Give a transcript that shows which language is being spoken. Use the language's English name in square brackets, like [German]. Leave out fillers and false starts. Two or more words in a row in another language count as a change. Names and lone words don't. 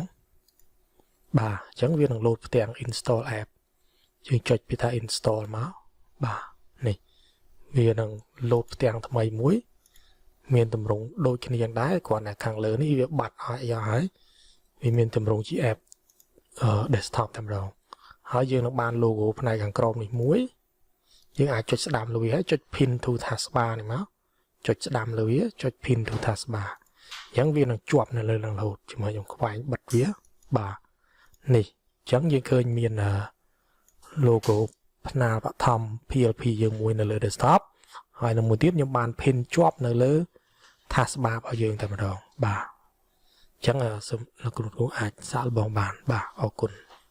[Khmer] បាទអញ្ចឹងវានឹងលោតផ្ទាំង [English] install app [Khmer] យើងចុចពីថា install មកបាទនេះវានឹងលោតផ្ទាំងថ្មីមួយមានតម្រងដូចគ្នាយ៉ាង ដែរគ្រាន់តែខាងលើនេះវាបាត់ហើយវាមានតម្រងជា [English] app desktop [Khmer] តែម្ដងហើយយើងនឹងបាន logo ផ្នែកខាងក្រោមនេះមួយយើងអាចចុចស្ដាំលើវាហើយចុច [English] pin to taskbar [Khmer] នេះមកចុចស្ដាំលើវាចុច [English] pin to taskbar [Khmer] អញ្ចឹងវានឹងជាប់នៅលើនឹងរហូតជាមួយខ្ញុំខ្វែងបិទវាបាទនេះអញ្ចឹងយើងឃើញមាន logo ថ្នាលបឋម PLP យើងមួយនៅលើ desktop ហើយនៅមួយទៀតខ្ញុំបាន pin ជាប់នៅលើ taskbar របស់យើងតែម្ដងបាទអញ្ចឹងលោកគ្រូអាចសាកល្បងបានបាទអរគុណ